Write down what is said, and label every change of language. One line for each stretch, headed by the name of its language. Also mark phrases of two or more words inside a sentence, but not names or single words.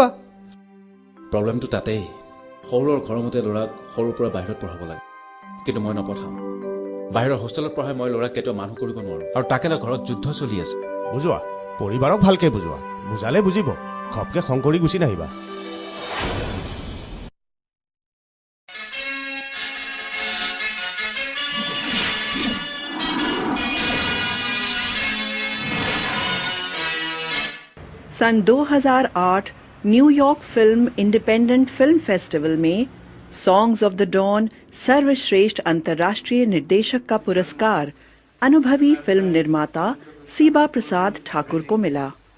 Assamese: প্ৰব্লেমটো তাতেই, শহুৰৰ ঘৰৰ মতে ল'ৰাক সৰুৰ পৰা বাহিৰত পঢ়াব লাগে, কিন্তু মই নপঠাওঁ। বাহিৰৰ হোষ্টেলত পঢ়াই মই ল'ৰাক কেতিয়াও মানুহ কৰিব নোৱাৰো, আৰু তাকে লৈ ঘৰত যুদ্ধ চলি আছে। বুজোৱা, পৰিবাৰক ভালকে বুজোৱা, বুজালে বুজিব, ঘপকে খং কৰি গুচি নাহিবা।
Hindi: सन 2008 न्यूयॉर्क फिल्म इंडिपेंडेंट फिल्म फेस्टिवल में सॉन्ग्स ऑफ द डॉन सर्वश्रेष्ठ अंतर्राष्ट्रीय निर्देशक का पुरस्कार अनुभवी फिल्म निर्माता सीबा प्रसाद ठाकुर को मिला।